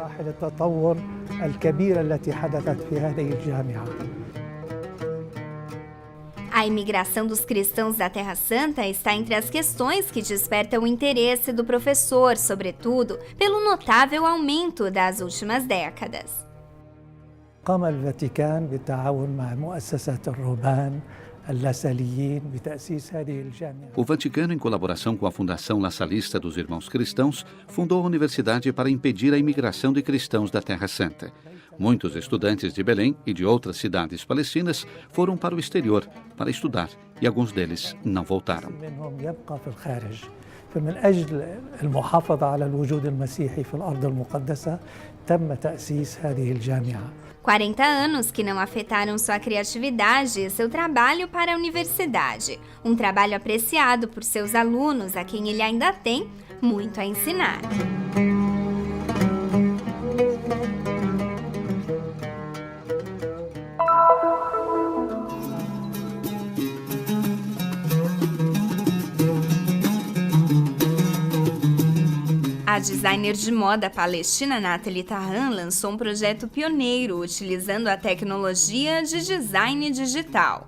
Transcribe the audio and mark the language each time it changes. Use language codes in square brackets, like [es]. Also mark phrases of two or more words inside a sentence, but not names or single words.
[pt] A imigração dos cristãos da Terra Santa está entre as questões que despertam o interesse do professor, sobretudo pelo notável aumento das últimas décadas. [ar] قام الفاتيكان بالتعاون مع مؤسسة الرهبان اللاساليين بتأسيس هذه الجامعة. [pt] O Vaticano, em colaboração com a Fundação La Salista dos Irmãos Cristãos, fundou a universidade para impedir a imigração de cristãos da Terra Santa. Muitos estudantes de Belém e de outras cidades palestinas foram para o exterior para estudar e alguns deles não voltaram. [ar] منهم يبقى في الخارج. فمن أجل المحافظة على الوجود المسيحي في الأرض المقدسة تم تأسيس هذه الجامعة. [pt] 40 anos que não afetaram sua criatividade e seu trabalho para a universidade. Um trabalho apreciado por seus alunos, a quem ele ainda tem muito a ensinar. A designer de moda palestina Nathalie Tahan lançou um projeto pioneiro utilizando a tecnologia de design digital.